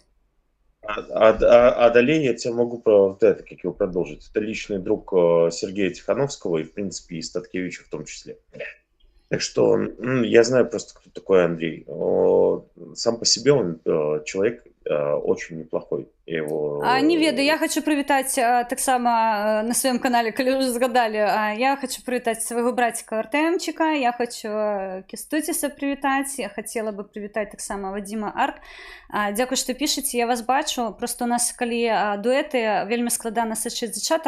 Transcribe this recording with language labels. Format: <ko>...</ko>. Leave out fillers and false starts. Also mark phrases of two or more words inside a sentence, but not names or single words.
<ru>Далее я тебя могу продолжить. Это личный друг Сергея Тихановского и, в принципе, и Статкевича в том числе. Так что я знаю просто, кто такой Андрей. Сам по себе он человек очень неплохой.</ru> <be>Не ведаю, я хочу прывітаць таксама на сваём канале, калі ўжо згадалі, я хочу прывітаць свайго браціка Артэмчыка, я хочу Кестуціса прывітаць, я хацела бы прывітаць таксама Вадзіма Арк. Дзякуй, што пішаце, я вас бачу. Просто у нас, калі дуэты, вельмі складана сачыць за чатам.</be>